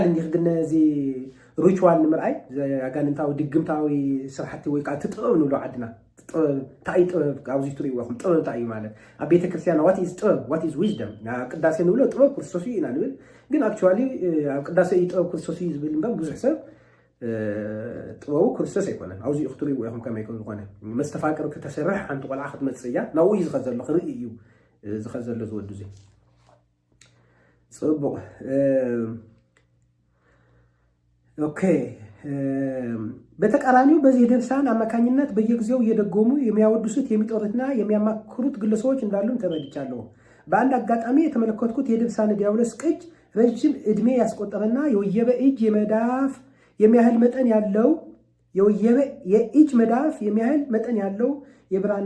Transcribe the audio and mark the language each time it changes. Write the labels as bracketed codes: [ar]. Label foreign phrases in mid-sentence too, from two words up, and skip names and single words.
[ti] እንዲ ክግነ እዚ ሪቹዋል ንምርኣይ ኣጋንንታዊ ድግምታዊ ስራሕቲ ወይ ከዓ ትጥበብ ንብሎ ዓድና እንታይ ጥበብ ኣብዚ ትሪእዎ ኢኹም ጥበብ እንታይ እዩ ማለት ኣብ ቤተክርስትያን [en] what is [ti] ጥበብ [en] what is wisdom [ti] ቅዳሴ ንብሎ ጥበብ ክርስቶስ እዩ ኢና ንብል ግን ኣክቹዋሊ ኣብ ቅዳሴ ጥበብ ክርስቶስ እዩ ዝብል እምበር ብዙሕ ሰብ ጥበቡ ክርስቶስ ኣይኮነን። ኣብዚ ክትሪእዎ ኢኹም ከመይ ከም ዝኾነ መስተፋቅር ክተሰርሕ ሓንቲ ቆልዓ ክትመፅእ እያ ናብኡ እዩ ዝኸድ ዘሎ ክርኢ እዩ ዝኸድ ዘሎ ዝወዱ እዚ ፅቡቕ ኦኬ። [am] በተቃራኒው በዚህ ድርሳን አማካኝነት በየጊዜው እየደጎሙ የሚያወድሱት የሚጠሩትና የሚያማክሩት ግለሰቦች እንዳሉም ተረድቻለሁ። በአንድ አጋጣሚ የተመለከትኩት የድርሳነ ዲያብሎስ ቅጅ ረጅም ዕድሜ ያስቆጠረና የወየበ እጅ የመዳፍ የሚያህል መጠን ያለው የእጅ መዳፍ የሚያህል መጠን ያለው የብራና